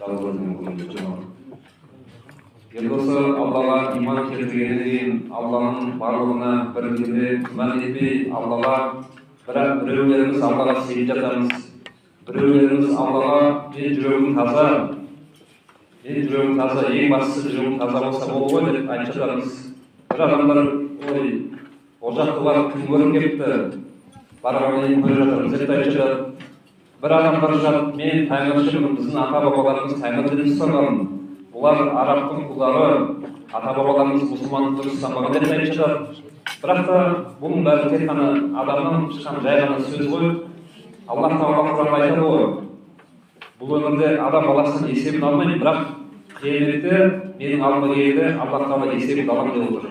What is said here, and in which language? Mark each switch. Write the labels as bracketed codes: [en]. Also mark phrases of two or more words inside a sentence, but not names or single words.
[kk] Енді осы Аллаға иман келтіргеннен кейін Алланың барлығына бірдеңе күмән етпей, Аллаға біреулеріміз Аллаға сеніп жатамыз, біреулеріміз Аллаға мен жүрегім таза, ең бастысы жүрегім таза болса болды ғой деп айтып жатамыз. Бір адамдар ой, ол жақта барып кім көріп келіпті, барғаннан кейін көріп жатырмыз деп айтып жатады. Bir adam bari жатып, мен тәңіршімін, біздің ата-бабаларымыз тәңір дінін ұстанған. Бұлар арабтың құлдары, ата-бабаларымыз мұсылмандықты ұстанбаған деп айтып жатады. Бірақ та бұның бәрі тек қана адамнан шыққан жай ғана сөз ғой. Алла Тағала Құранда айтады ғой, бұл өмірде адам баласының есебін алмайды, бірақ қияметте менің алдыма келді, Алла Тағала есебін аламын деп отыр.